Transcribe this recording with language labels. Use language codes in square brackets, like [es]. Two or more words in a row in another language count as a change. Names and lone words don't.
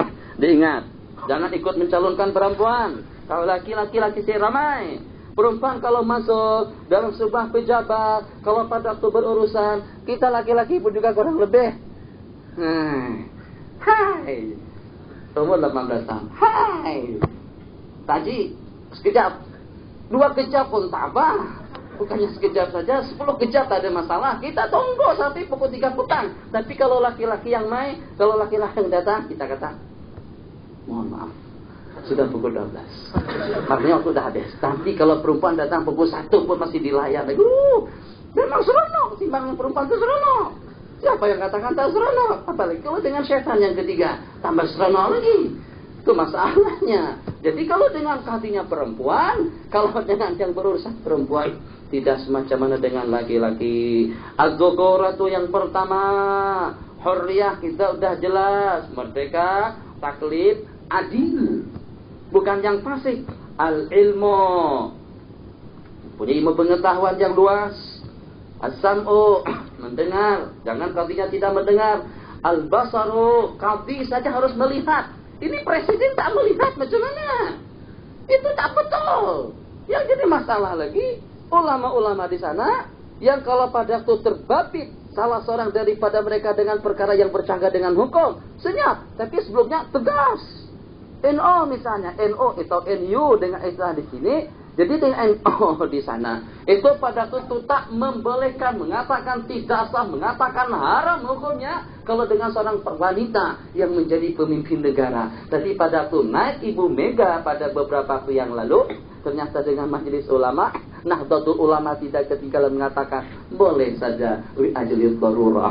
[ms] Diingat, jangan ikut mencalonkan perempuan. Kalau laki-laki saya ramai. Perempuan kalau masuk dalam sebuah pejabat, kalau pada waktu berurusan, kita laki-laki pun juga kurang lebih. Hai, umur 18 tahun. Hai, tadi sekejap, 2 kejap pun tak apa. Bukannya sekejap saja, 10 kejap tak ada masalah. Kita tunggu sampai pukul 3 petang. Tapi kalau laki-laki yang main, kalau laki-laki yang datang, kita kata, mohon maaf, sudah pukul 12. Artinya waktu sudah habis. Tapi kalau perempuan datang pukul 1 pun masih dilayan. Memang seronok. Timbangan perempuan itu seronok. Siapa yang katakan tak seronok? Apalagi kalau dengan syaitan yang ketiga, tambah seronok lagi. Itu masalahnya. Jadi kalau dengan qadhinya perempuan, kalau dengan yang berurusan perempuan, tidak semacam mana dengan laki-laki. Az-dzukuratu yang pertama, hurriyah kita sudah jelas, merdeka, taklif, adil. Bukan yang fasik. Al-ilmu, punya ilmu pengetahuan yang luas. As-sam'u, mendengar, jangan qadhinya tidak mendengar. Al-basaru, qadhi saja harus melihat. Ini presiden tak melihat macam mana. Itu tak betul. Yang jadi masalah lagi, ulama-ulama di sana yang kalau pada itu terbabit salah seorang daripada mereka dengan perkara yang bercanggah dengan hukum, senyap. Tapi sebelumnya tegas. NO misalnya, NO atau NU dengan istilah di sini. Jadi dengan NO di sana, itu pada itu tak membolehkan, mengatakan tidak sah, mengatakan haram hukumnya kalau dengan seorang wanita yang menjadi pemimpin negara. Tapi pada itu naik Ibu Mega pada beberapa waktu yang lalu, ternyata dengan majelis ulama, Nahdlatul Ulama tidak ketinggalan mengatakan boleh saja [ar] li ajli darurah.